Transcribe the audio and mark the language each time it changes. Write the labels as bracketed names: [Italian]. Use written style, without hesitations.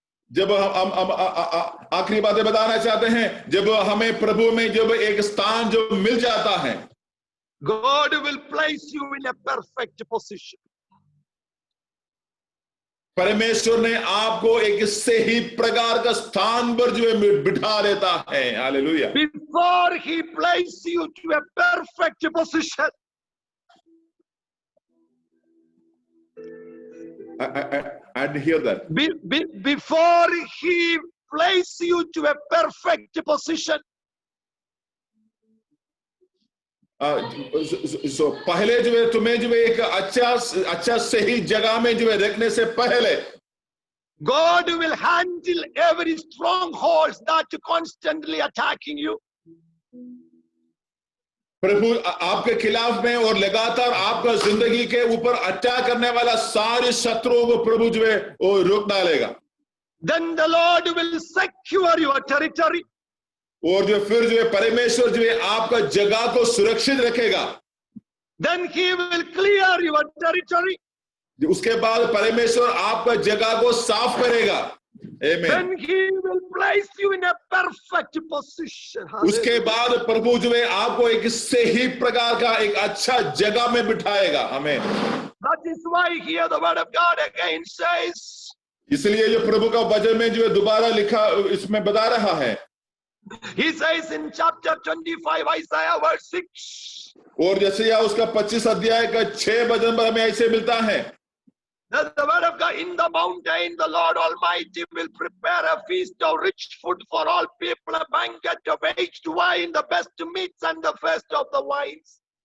[Hindi] जब हम आखिरी बातें बताना चाहते हैं, जब हमें प्रभु में जब एक स्थान जो मिल जाता है, [English] God will place you in a perfect position. [Hindi] परमेश्वर ने आपको एक सही प्रकार का स्थान पर जो है बिठा देता है। Hallelujah. [English] Before He places you to a perfect position. I didn't hear that. Before He places you to a perfect position. [Hindi] So पहले जो है तुम्हें जो है एक अच्छा सही जगह में जो है रखने से पहले [English] God will handle every strongholds that constantly attacking you. [Hindi] प्रभु आपके खिलाफ में और लगातार आपका जिंदगी के ऊपर अटैक करने वाला सारे शत्रुओं को प्रभु जो है वो रोक डालेगा। [English] Then the Lord will secure your territory. [Hindi] और जो फिर जो है परमेश्वर जो है आपका जगह को सुरक्षित रखेगा। [English] Then He will clear your territory. [Hindi] उसके बाद परमेश्वर आपका जगह को साफ करेगा। [English] Amen. Then He will place you in a perfect position. [Hindi] उसके बाद प्रभु जो है आपको एक सही प्रकार का एक अच्छा जगह में बिठाएगा। आमीन। [English] That is why here the word of God again says. [Hindi] इसलिए जो प्रभु का वचन में जो है दोबारा लिखा इसमें बता रहा है। [English] He says in chapter 25 Isaiah verse 6. [Hindi] और जैसे या उसका 25 अध्याय का 6 वचन पर हमें ऐसे मिलता है। [English] The word of God, in the mountain, the Lord Almighty will prepare a feast of rich food for all people, a banquet of aged wine, the best meats and the first of the wines.